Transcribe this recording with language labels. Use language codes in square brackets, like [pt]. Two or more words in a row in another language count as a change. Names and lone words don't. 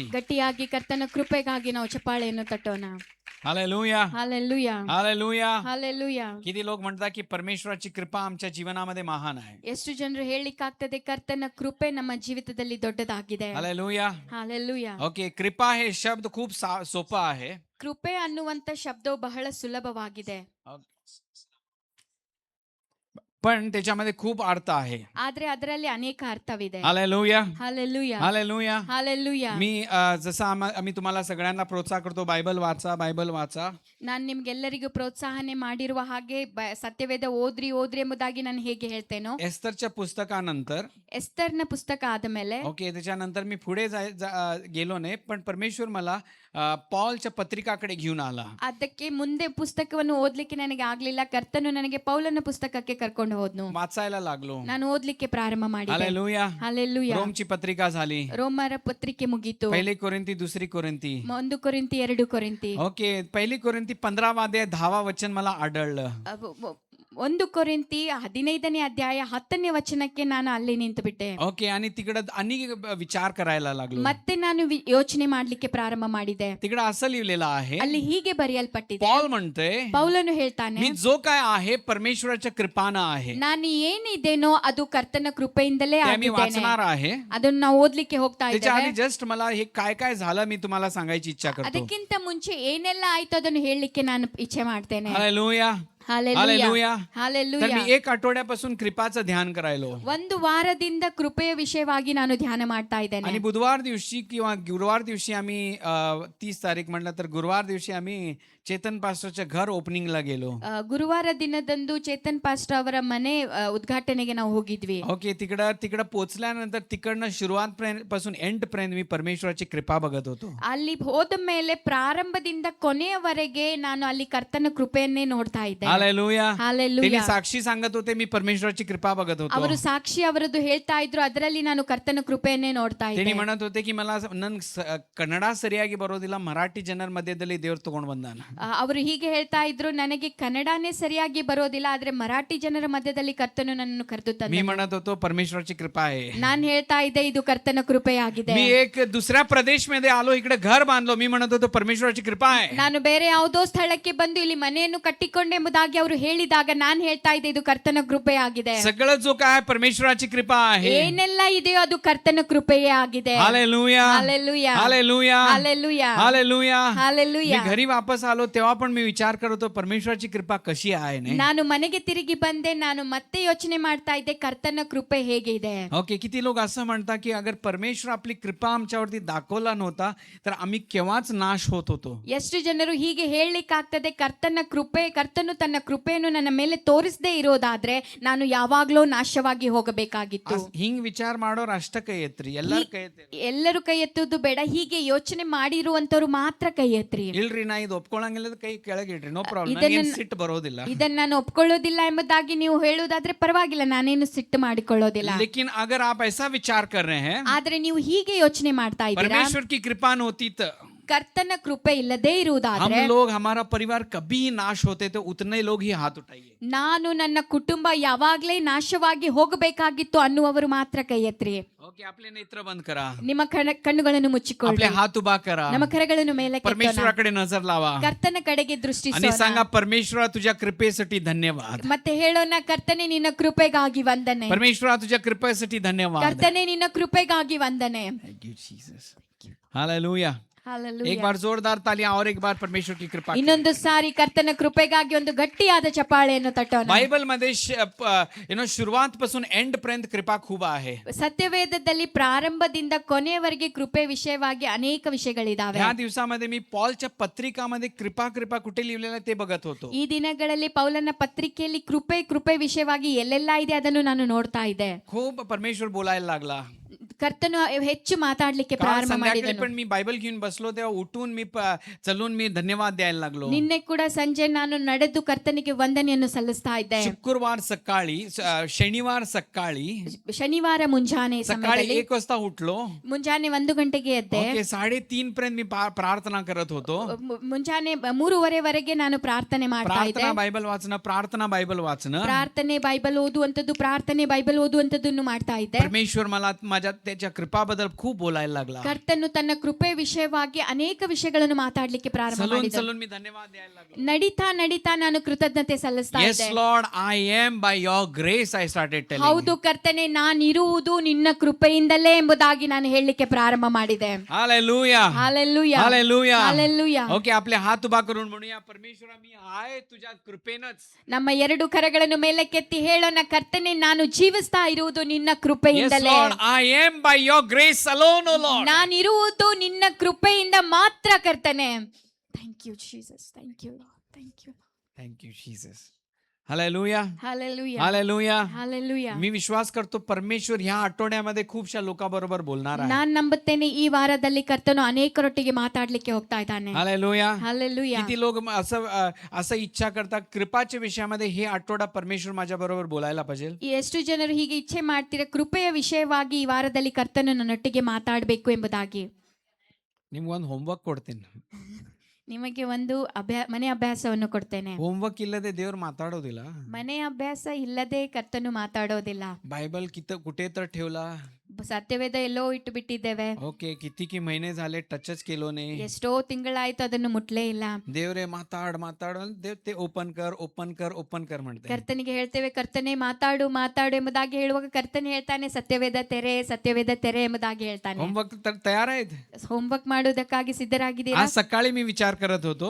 [kn] ಗಟ್ಟಿಯಾಗಿ ಕರ್ತನ ಕೃಪೆಗಾಗಿ ನಾವು ಚಪ್ಪಾಳೆಯನ್ನು ತಟ್ಟೋಣ. [mr] हालेलुया. हालेलुया, हालेलुया. हालेलुया. किती लोक म्हणतात की परमेश्वराची कृपा आमच्या जीवनामध्ये महान आहे. [kn] ಎಷ್ಟು ಜನರು ಹೇಳಿಕ್ಕಾಗ್ತದೆ ಕರ್ತನ ಕೃಪೆ ನಮ್ಮ ಜೀವಿತದಲ್ಲಿ ದೊಡ್ಡದಾಗಿದೆ. [mr] हालेलुया. [kn] ಹಾಲೆಲೂಯಾ. [mr] ओके, कृपा हे शब्द खूप सोपा आहे. [kn] ಕೃಪೆ ಅನ್ನುವಂತ ಶಬ್ದವು ಬಹಳ ಸುಲಭವಾಗಿದೆ, [mr] पण त्याच्यामध्ये खूप अर्थ आहे. [kn] ಆದ್ರೆ ಅದರಲ್ಲಿ ಅನೇಕ ಅರ್ಥವಿದೆ. [mr] हालेलुया. हालेलूया, हालेलुया. हालेलूया. मी जसं आम्ही तुम्हाला सगळ्यांना प्रोत्साह करतो, बायबल वाचा, बायबल वाचा. [kn] ನಾನು ನಿಮ್ಗೆಲ್ಲರಿಗೂ ಪ್ರೋತ್ಸಾಹನೆ ಮಾಡಿರುವ ಹಾಗೆ ಸತ್ಯವೇದ ಓದ್ರಿ ಓದ್ರಿ ಎಂಬುದಾಗಿ ನಾನು ಹೇಗೆ ಹೇಳ್ತೇನೋ, [mr] एस्तरच्या पुस्तकानंतर [kn] ಎಸ್ತರ್ನ ಪುಸ್ತಕ ಆದ ಮೇಲೆ [mr] ओके, त्याच्यानंतर मी पुढे गेलो नाही, पण परमेश्वर मला पॉलच्या पत्रिकाकडे घेऊन आला. [kn] ಅದಕ್ಕೆ ಮುಂದೆ ಪುಸ್ತಕವನ್ನು ಓದ್ಲಿಕ್ಕೆ ನನಗೆ ಆಗ್ಲಿಲ್ಲ. ಕರ್ತನು ನನಗೆ ಪೌಲನ ಪುಸ್ತಕಕ್ಕೆ ಕರ್ಕೊಂಡು ಹೋದ್ನು. [mr] वाचायला लागलो. [kn] ನಾನು ಓದ್ಲಿಕ್ಕೆ ಪ್ರಾರಂಭ ಮಾಡಿದೆ. [mr] हालेलुया. हालेलूया. रोमची पत्रिका झाली. [kn] ರೋಮರ ಪತ್ರಿಕೆ ಮುಗೀತು. [mr] पहिली कोरिंथी, दुसरी कोरिंथी. [kn] 1 ಕೊರಿಂಥಿ 2 ಕೊರಿಂಥಿ. [mr] ओके, पहिली कोरिंथी 15 अध्याय 10 वचन मला आढळलं. [kn] 1 ಕೊರಿಂಥಿ 15ನೇ ಅಧ್ಯಾಯ 10ನೇ ವಚನಕ್ಕೆ ನಾನು ಅಲ್ಲಿ ನಿಂತು ಬಿಟ್ಟೆ. [mr] ओके, आणि तिकडं अनेक विचार करायला लागलो. [kn] ಮತ್ತೆ ನಾನು ಯೋಚನೆ ಮಾಡ್ಲಿಕ್ಕೆ ಪ್ರಾರಂಭ ಮಾಡಿದೆ. [mr] तिकडं असं लिहिलेलं आहे, [kn] ಅಲ್ಲಿ ಹೀಗೆ ಬರೆಯಲ್ಪಟ್ಟಿದೆ. [mr] पॉल म्हणतोय, [kn] ಪೌಲನು ಹೇಳ್ತಾನೆ, [mr] मी जो काय आहे परमेश्वराच्या कृपानं आहे. [kn] ನಾನು ಏನಿದ್ದೇನೋ ಅದು ಕರ್ತನ ಕೃಪೆಯಿಂದಲೇ [mr] ते मी [kn] ಆಗಿದ್ದೇನೆ. [mr] वाचणार आहे. [kn] ಅದನ್ನು ನಾವು ಓದ್ಲಿಕ್ಕೆ ಹೋಗ್ತಾ [mr] त्याच्या [kn] ಇದ್ದೇವೆ. [mr] आधी जस्ट मला हे काय काय झालं मी तुम्हाला सांगायची इच्छा करतो. [kn] ಅದಕ್ಕಿಂತ ಮುಂಚೆ ಏನೆಲ್ಲ ಆಯ್ತು ಅದನ್ನು ಹೇಳಲಿಕ್ಕೆ ನಾನು ಇಚ್ಛೆ ಮಾಡ್ತೇನೆ. [mr] हालेलुया. हालेलूया, हालेलुया. तर हालेलूया. मी 1 आठवड्यापासून कृपाचं ध्यान करायलो. [kn] 1 ವಾರದಿಂದ ಕೃಪೆಯ ವಿಷಯವಾಗಿ ನಾನು ಧ್ಯಾನ ಮಾಡ್ತಾ ಇದ್ದೇನೆ. [mr] आणि बुधवार दिवशी किंवा गुरुवार दिवशी आम्ही 30 तारीख म्हटलं तर गुरुवार दिवशी आम्ही चेतन पास्टरच्या घर ओपनिंगला गेलो. [kn] ಗುರುವಾರ ದಿನದಂದು ಚೇತನ್ ಪಾಸ್ಟರ್ ಅವರ ಮನೆ ಉದ್ಘಾಟನೆಗೆ ನಾವು ಹೋಗಿದ್ವಿ. [mr] ओके, तिकडं पोहोचल्यानंतर तिकडनं सुरुवात पासून एंड पर्यंत मी परमेश्वराची कृपा बघत होतो. [kn] ಅಲ್ಲಿ ಹೋದ ಮೇಲೆ ಪ್ರಾರಂಭದಿಂದ ಕೊನೆಯವರೆಗೆ ನಾನು ಅಲ್ಲಿ ಕರ್ತನ ಕೃಪೆಯನ್ನೇ ನೋಡ್ತಾ ಇದ್ದೆ. [mr] हालेलुया. त्यांनी हालेलूया. साक्षी सांगत होते, मी परमेश्वराची कृपा बघत होतो. [kn] ಅವರು ಸಾಕ್ಷಿ ಅವರದ್ದು ಹೇಳ್ತಾ ಇದ್ರು, ಅದರಲ್ಲಿ ನಾನು ಕರ್ತನ ಕೃಪೆಯನ್ನೇ ನೋಡ್ತಾ [mr] त्यांनी [kn] ಇದ್ದೆ. [mr] म्हणत होते की मला [kn] ಕನ್ನಡ ಸರಿಯಾಗಿ ಬರೋದಿಲ್ಲ, ಮರಾಠಿ ಜನರ ಮಧ್ಯದಲ್ಲಿ ದೇವ್ರು ತಗೊಂಡು ಬಂದಾನ. ಅವರು ಹೀಗೆ ಹೇಳ್ತಾ ಇದ್ರು, ನನಗೆ ಕನ್ನಡನೇ ಸರಿಯಾಗಿ ಬರೋದಿಲ್ಲ, ಆದ್ರೆ ಮರಾಠಿ ಜನರ ಮಧ್ಯದಲ್ಲಿ ಕರ್ತನು ನನ್ನನ್ನು ಕರೆದು [mr] मी [kn] ತಂದನು. [mr] म्हणत होतो परमेश्वराची कृपा आहे. [kn] ನಾನ್ ಹೇಳ್ತಾ ಇದ್ದೆ, ಇದು ಕರ್ತನ ಕೃಪೆಯಾಗಿದೆ. [mr] मी एक दुसऱ्या प्रदेश मध्ये आलो, इकडे घर बांधलो, मी म्हणत होतो परमेश्वराची कृपा आहे. [kn] ನಾನು ಬೇರೆ ಯಾವುದೋ ಸ್ಥಳಕ್ಕೆ ಬಂದು ಇಲ್ಲಿ ಮನೆಯನ್ನು ಕಟ್ಟಿಕೊಂಡೆಂಬುದಾಗಿ ಅವರು ಹೇಳಿದಾಗ ನಾನು ಹೇಳ್ತಾ ಇದ್ದೆ, ಇದು ಕರ್ತನ ಕೃಪೆಯಾಗಿದೆ. [mr] सगळं जो काय परमेश्वराची कृपा आहे. [kn] ಏನೆಲ್ಲ ಇದೆಯೋ ಅದು ಕರ್ತನ ಕೃಪೆಯೇ ಆಗಿದೆ. [mr] हालेलुया. हालेलूया, हालेलुया. हालेलूया, हालेलुया. हालेलूया. मी घरी वापस आलो तेव्हा पण मी विचार करत होतो परमेश्वराची कृपा कशी आहे नाही. [kn] ನಾನು ಮನೆಗೆ ತಿರುಗಿ ಬಂದೆ, ನಾನು ಮತ್ತೆ ಯೋಚನೆ ಮಾಡ್ತಾ ಇದ್ದೆ, ಕರ್ತನ ಕೃಪೆ ಹೇಗೆ ಇದೆ. [mr] ओके, किती लोक असं म्हणतात की अगर परमेश्वर आपली कृपा आमच्यावरती दाखवला नव्हता तर आम्ही केव्हाच नाश होत होतो. [kn] ಎಷ್ಟು ಜನರು ಹೀಗೆ ಹೇಳಲಿಕ್ಕಾಗ್ತದೆ, ಕರ್ತನು ತನ್ನ ಕೃಪೆಯನ್ನು ನನ್ನ ಮೇಲೆ ತೋರಿಸದೇ ಇರೋದಾದ್ರೆ ನಾನು ಯಾವಾಗ್ಲೂ ನಾಶವಾಗಿ ಹೋಗಬೇಕಾಗಿತ್ತು. ಹಿಂಗ್ ವಿಚಾರ ಮಾಡೋರು ಅಷ್ಟ ಕೈ ಎತ್ರಿ, ಎಲ್ಲಾರ ಕೈ ಎತ್ತಿ. ಎಲ್ಲರೂ ಕೈ ಎತ್ತುವುದು ಬೇಡ, ಹೀಗೆ ಯೋಚನೆ ಮಾಡಿರುವಂತವ್ರು ಮಾತ್ರ ಕೈ ಎತ್ರಿ. ಇಲ್ರಿ, ನಾ ಇದು ಒಪ್ಕೊಳಂಗಿಲ್ಲ, ಕೈ ಕೆಳಗಿಡ್ರಿ, [en] no problem, [kn] ಸಿಟ್ಟು ಬರೋದಿಲ್ಲ. ಇದನ್ನ ನಾನು ಒಪ್ಕೊಳ್ಳೋದಿಲ್ಲ ಎಂಬುದಾಗಿ ನೀವು ಹೇಳುವುದಾದ್ರೆ ಪರವಾಗಿಲ್ಲ, ನಾನೇನು ಸಿಟ್ಟು ಮಾಡಿಕೊಳ್ಳೋದಿಲ್ಲ. [hi] लेकिन अगर आप ऐसा विचार कर रहे हैं [kn] ಆದ್ರೆ ನೀವು ಹೀಗೆ ಯೋಚನೆ ಮಾಡ್ತಾ ಇದ್ದೀರಾ, [hi] परमेश्वर की कृपा [mr] नव्हती तर [kn] ಕರ್ತನ ಕೃಪೆ ಇಲ್ಲದೆ [hi] हम [kn] ಇರುವುದಾದ್ರೆ, [hi] लोग हमारा परिवार कभी नाश होते तो उतने लोग ही हाथ उठाइए. [kn] ನಾನು ನನ್ನ ಕುಟುಂಬ ಯಾವಾಗ್ಲೇ ನಾಶವಾಗಿ ಹೋಗಬೇಕಾಗಿತ್ತು ಅನ್ನುವರು ಮಾತ್ರ ಕೈ ಎತ್ರಿ. [mr] ओके, आपले नेत्र बंद करा, [kn] ನಿಮ್ಮ ಕಣ್ಣುಗಳನ್ನು ಮುಚ್ಚಿಕೊಳ್ಳಿ, [mr] आपले हात उभा करा, [kn] ನಮ್ಮ ಕರಗಳನ್ನು ಮೇಲೆ [mr] परमेश्वराकडे नजर लावा [kn] ಕರ್ತನ ಕಡೆಗೆ [mr] आणि [kn] ದೃಷ್ಟಿಸೋಣ. [mr] सांगा, परमेश्वरा तुझ्या कृपेसाठी धन्यवाद. [kn] ಮತ್ತೆ ಹೇಳೋಣ, ಕರ್ತನೆ ನಿನ್ನ ಕೃಪೆಗಾಗಿ ವಂದನೆ. [mr] परमेश्वरा तुझ्या कृपेसाठी धन्यवाद. [kn] ಕರ್ತನೆ ನಿನ್ನ ಕೃಪೆಗಾಗಿ ವಂದನೆ. [en] Thank you, Jesus. Hallelujah. Hallelujah. [hi] एक बार जोरदार तालियां और एक बार परमेश्वर की कृपा के लिए. [kn] ಇನ್ನೊಂದು ಸಾರಿ ಕರ್ತನ ಕೃಪೆಗಾಗಿ ಒಂದು ಗಟ್ಟಿಯಾದ ಚಪ್ಪಾಳೆಯನ್ನು ತಟ್ಟೋಣ. [mr] बायबल मध्ये सुरुवातपासून एंड पर्यंत कृपा खूप आहे. [kn] ಸತ್ಯವೇದದಲ್ಲಿ ಪ್ರಾರಂಭದಿಂದ ಕೊನೆಯವರೆಗೆ ಕೃಪೆ ವಿಷಯವಾಗಿ ಅನೇಕ ವಿಷಯಗಳಿದಾವೆ. [mr] या दिवसामध्ये मी पॉलच्या पत्रिकामध्ये कृपा कुठे लिहिलेलं ते बघत होतो. [kn] ಈ ದಿನಗಳಲ್ಲಿ ಪೌಲನ ಪತ್ರಿಕೆಯಲ್ಲಿ ಕೃಪೆ ವಿಷಯವಾಗಿ ಎಲ್ಲೆಲ್ಲ ಇದೆ ಅದನ್ನು ನಾನು ನೋಡ್ತಾ ಇದ್ದೆ. [mr] खूप परमेश्वर बोलायला लागला. [kn] ಕರ್ತನು ಹೆಚ್ಚು ಮಾತಾಡ್ಲಿಕ್ಕೆ [mr] काल [kn] ಪ್ರಾರಂಭ [mr] संध्याकाळी [kn] ಮಾಡಿದನು. [mr] पण मी बायबल घेऊन बसलो तेव्हा उठून मी चलून मी धन्यवाद द्यायला लागलो. [kn] ನಿನ್ನೆ ಕೂಡ ಸಂಜೆ ನಾನು ನಡೆದು ಕರ್ತನಿಗೆ ವಂದನೆಯನ್ನು ಸಲ್ಲಿಸ್ತಾ ಇದ್ದೆ. [mr] शुक्रवार सकाळी शनिवार सकाळी [kn] ಶನಿವಾರ ಮುಂಜಾನೆ [mr] सकाळी [kn] ಸಮಯದಲ್ಲಿ [mr] 1 वाजता उठलो. [kn] ಮುಂಜಾನೆ 1 ಗಂಟೆಗೆ ಎದ್ದೆ. [mr] ओके 3:30 पर्यंत मी प्रार्थना करत होतो. [kn] ಮುಂಜಾನೆ 3:30 ನಾನು ಪ್ರಾರ್ಥನೆ ಮಾಡ್ತಾ ಇದ್ದೆ. [mr] प्रार्थना बायबल वाचणं [kn] ಪ್ರಾರ್ಥನೆ ಬೈಬಲ್ ಓದುವಂತದ್ದು ಪ್ರಾರ್ಥನೆ ಬೈಬಲ್ ಓದುವಂತದ್ದನ್ನು ಮಾಡ್ತಾ ಇದ್ದೆ. [mr] परमेश्वर मला माझ्या त्याच्या कृपाबद्दल खूप बोलायला लागला. [kn] ಕರ್ತನು ತನ್ನ ಕೃಪೆ ವಿಷಯವಾಗಿ ಅನೇಕ ವಿಷಯಗಳನ್ನು ಮಾತಾಡ್ಲಿಕ್ಕೆ ಪ್ರಾರಂಭ ಮಾಡಿದನು. [mr] चलून मी धन्यवाद द्यायला लागलो. [kn] ನಡೀತಾ ನಾನು ಕೃತಜ್ಞತೆ ಸಲ್ಲಿಸ್ತಾ [en] Yes [kn] ಇದ್ದೆ. [en] Lord, I am by your grace I started telling. [kn] ಹೌದು ಕರ್ತನೆ, ನಾನಿರುವುದು ನಿನ್ನ ಕೃಪೆಯಿಂದಲೇ ಎಂಬುದಾಗಿ ನಾನು ಹೇಳಲಿಕ್ಕೆ ಪ್ರಾರಂಭ ಮಾಡಿದೆ. [en] Hallelujah. Hallelujah. Hallelujah. Hallelujah. [mr] ओके आपले हात उभा करून म्हणूया, परमेश्वरा मी आहे तुझ्या कृपेनच. [kn] ನಮ್ಮ 2 ಕರಗಳನ್ನು ಮೇಲಕ್ಕೆತ್ತಿ ಹೇಳೋಣ, ಕರ್ತನೆ ನಾನು ಜೀವಿಸ್ತಾ ಇರುವುದು ನಿನ್ನ [en] Yes [kn] ಕೃಪೆಯಿಂದಲೇ. [en] Lord, I am by your grace alone, O Lord. [kn] ನಾನಿರುವುದು ನಿನ್ನ ಕೃಪೆಯಿಂದ ಮಾತ್ರ ಕರ್ತನೆ. [en] Thank you Jesus, thank you Lord, thank you. Thank you Jesus. Hallelujah. Hallelujah. Hallelujah. Hallelujah. [mr] मी विश्वास करतो परमेश्वर ह्या आठवड्यामध्ये खूपशा लोकांबरोबर बोलणार आहे. [kn] ನಾನು ನಂಬುತ್ತೇನೆ ಈ ವಾರದಲ್ಲಿ ಕರ್ತನು ಅನೇಕರೊಟ್ಟಿಗೆ ಮಾತಾಡ್ಲಿಕ್ಕೆ ಹೋಗ್ತಾ ಇದ್ದಾನೆ. [en] Hallelujah. Hallelujah. [mr] किती लोक असं इच्छा करतात कृपाच्या विषयामध्ये हे आठवडा परमेश्वर माझ्या बरोबर बोलायला पाहिजे. [kn] ಎಷ್ಟು ಜನರು ಹೀಗೆ ಇಚ್ಛೆ ಮಾಡ್ತೀರಾ, ಕೃಪೆಯ ವಿಷಯವಾಗಿ ಈ ವಾರದಲ್ಲಿ ಕರ್ತನು ನನ್ನೊಟ್ಟಿಗೆ ಮಾತಾಡಬೇಕು ಎಂಬುದಾಗಿ. ನಿಮ್ಗೊಂದು ಹೋಮ್ವರ್ಕ್ ಕೊಡ್ತೀನಿ. ನಿಮಗೆ ಒಂದು ಮನೆ ಅಭ್ಯಾಸವನ್ನು ಕೊಡ್ತೇನೆ. ಹೋಮ್ವರ್ಕ್ ಇಲ್ಲದೆ ದೇವ್ರು ಮಾತಾಡೋದಿಲ್ಲ. ಮನೆ ಅಭ್ಯಾಸ ಇಲ್ಲದೆ ಕರ್ತನು ಮಾತಾಡೋದಿಲ್ಲ. [mr] बायबल कुठे तर ठेवला. [kn] ಸತ್ಯವೇದ ಎಲ್ಲೋ ಇಟ್ಟು ಬಿಟ್ಟಿದ್ದೇವೆ. [mr] ओके किती की महिने झाले टचच केलो नाही. [kn] ಎಷ್ಟೋ ತಿಂಗಳಾಯ್ತು ಅದನ್ನು ಮುಟ್ಲೇ ಇಲ್ಲ. ದೇವರೆ ಮಾತಾಡ [mr] देव ते ओपन कर म्हणते. [kn] ಕರ್ತನಿಗೆ ಹೇಳ್ತೇವೆ, ಕರ್ತನೆ ಮಾತಾಡು ಎಂಬುದಾಗಿ ಹೇಳುವಾಗ ಕರ್ತನೆ ಹೇಳ್ತಾನೆ, ಸತ್ಯವೇದ ತೆರೆ ಎಂಬುದಾಗಿ ಹೇಳ್ತಾನೆ. [mr] होमवर्क तयार आहेत. [kn] ಹೋಮ್ವರ್ಕ್ ಮಾಡುವುದಕ್ಕಾಗಿ ಸಿದ್ಧರಾಗಿದ್ದೀರಾ? [mr] आज सकाळी मी विचार करत होतो.